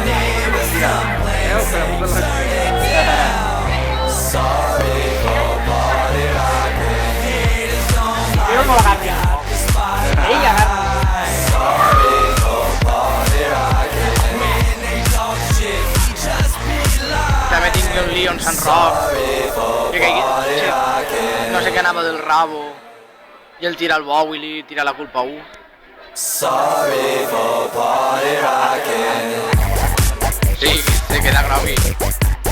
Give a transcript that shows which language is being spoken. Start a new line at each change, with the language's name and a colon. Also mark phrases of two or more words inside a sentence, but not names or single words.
English: Neighbors complain, say turn it down. Sorry for party rocking. Haters don't like we got the spotlight. Sorry for party rocking. When they talk shit, we just be lying.
Catalan: També tinc un lío en Sant Roc. No sé què anava del rabo i el tira el bou i li tira la culpa a un.
English: Sorry for party rocking.
Spanish: Sí, se queda grogui.